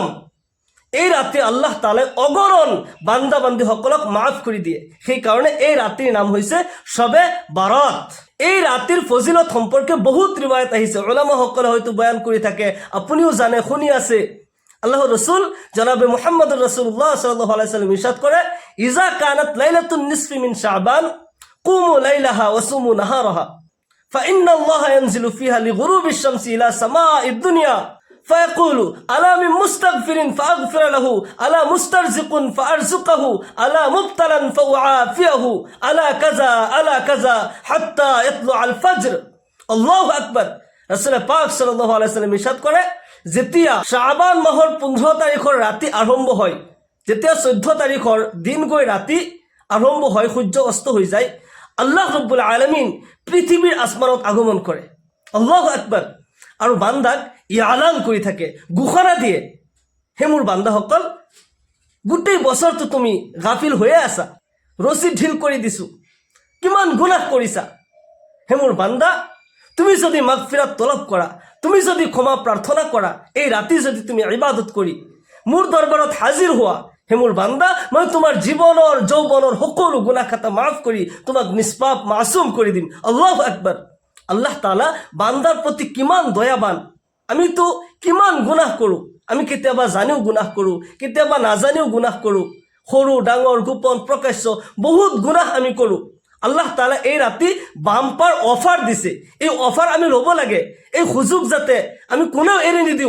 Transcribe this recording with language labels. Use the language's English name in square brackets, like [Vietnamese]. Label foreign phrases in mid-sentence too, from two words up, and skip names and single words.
[Assamese] এই ৰাতি আল্লাহ তাআলাই অগণন বান্দা বান্দীসকলক মাফ কৰি দিয়ে। সেই কাৰণে এই ৰাতিৰ নাম হৈছে শবে বাৰাত। এই ৰাতিৰ ফজিলত সম্পৰ্কে বহুত ৰিৱায়াত আহিছে, উলামাসকলে হয়তো বয়ান কৰি থাকে, আপুনিও জানে, শুনি আছে। আল্লাহৰ ৰাসূল জনাবে [Arabic] محمد رسول الله صلى الله عليه وسلم [Assamese] ইরশাদ করে, [Arabic] إذا كانت ليلة النصف من شعبان قوموا ليلها وصوموا نهارها فإن الله ينزل فيها لغروب الشمس إلى سماء الدنيا فيقول ألا من مستغفر فأغفر له ألا مسترزق فأرزقه ألا مبتلا فأعافيه ألا كذا حتى يطلع الفجر। الله أكبر। [Assamese] রাসূল পাক [Arabic] صلى الله عليه وسلم [Assamese] ইরশাদ করে, যেতিয়া শাবান মাহৰ 15 তাৰিখৰ ৰাতি আৰম্ভ হয়, যেতিয়া 14 তাৰিখৰ দিন গৈ ৰাতি আৰম্ভ হয়, সূৰ্য অস্ত হৈ যায়, [Arabic] الله رب العالمين [Assamese] পৃথিৱীৰ আসমানত আগমন কৰে। [Arabic] الله أكبر. [Assamese] আৰু বান্দাক ইয়ালান কৰি থাকে, ঘোষণা দিয়ে, হে মোৰ বান্দাসকল, গোটেই বছৰটো তুমি গাফিল হৈয়ে আছা, ৰছী ঢিল কৰি দিছো, কিমান গুনাহ কৰিছা। হে মোৰ বান্দা, তুমি যদি মাগফিৰাত তলব কৰা, তুমি যদি ক্ষমা প্ৰাৰ্থনা কৰা, এই ৰাতি যদি তুমি ইবাদত কৰি মোৰ দৰবাৰত হাজিৰ হোৱা, হে মোৰ বান্দা, মই তোমাৰ জীৱনৰ যৌৱনৰ সকলো গুনাহ খাতা মাফ কৰি তোমাক নিষ্পাপ মাসুম কৰি দিম। [Arabic] الله أكبر. [Assamese] আল্লাহ তাআলা বান্দাৰ প্ৰতি কিমান দয়াবান। আমি তো কিমান গুনাহ কৰোঁ, আমি কেতিয়াবা জানিও গুনাহ কৰোঁ, কেতিয়াবা নাজানিও গুনাহ কৰোঁ, সৰু ডাঙৰ গোপন প্ৰকাশ্য বহুত গুনাহ আমি কৰোঁ। আল্লাহ তাআলা এই ৰাতি [English] bumper offer [Assamese] দিছে, এই অফাৰ আমি ল'ব লাগে, এই সুযোগ যাতে আমি কোনেও এৰি নিদিওঁ।